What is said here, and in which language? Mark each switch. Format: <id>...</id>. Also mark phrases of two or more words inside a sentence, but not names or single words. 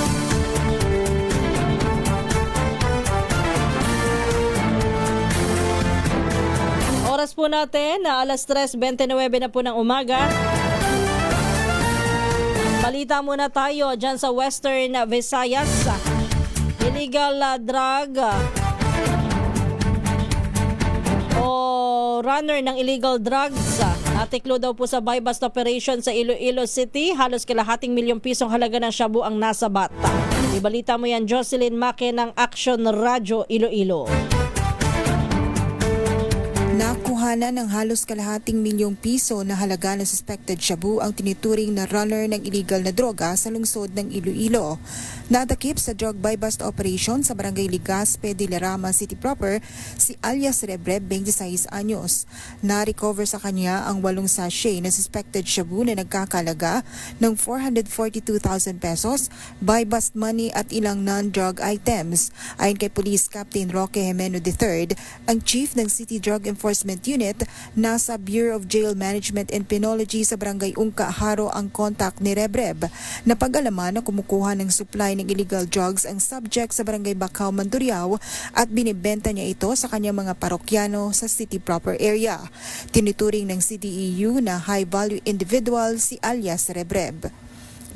<tl>Oras po natin na alas 3:29 na po ng umaga. Balita muna tayo dyan sa Western Visayas.</tl> <en>Illegal drug</en> <tl>o runner ng</tl> <en>illegal drugs</en> <tl>natiklo daw po sa</tl> <en>buy-bust operation</en> <tl>sa Iloilo City. Halos kalahating milyong pisong halaga ng shabu ang nasa bata. Ibalita mo yan, Jocelyn Make ng Action Radio Iloilo. Nakuhanan ng halos kalahating milyong piso na halaga ng suspected shabu ang tinituring na runner ng illegal na droga sa lungsod ng Iloilo. Natakip sa</tl> <en>drug buy-bust operation</en> <tl>sa Barangay Ligaspe de Larama City proper si alias Rebreb, 26 anyos. Na-recover sa kanya ang 8 sachet na suspected shabu na nagkakalaga ng 442,000 pesos,</tl> <en>buy-bust money</en> <tl>at ilang</tl> <en>non-drug items.</en> <tl>Ayon kay Police Captain Roque Jimeno III, ang chief ng City Drug Enforcement Unit, nasa Bureau of Jail Management and Penology sa Barangay Ungka, Haro ang contact ni Rebreb. Napag-alaman na kumukuha ng supply ng</tl> <en>illegal drugs</en> <tl>ang subject sa Barangay Bacau, Mandurriao at binibenta niya ito sa kanyang mga parokyano sa</tl> <en>city proper area.</en> <tl>Tinuturing ng CDEU na</tl> <en>high-value individual</en> <tl>si alias Rebreb.</tl>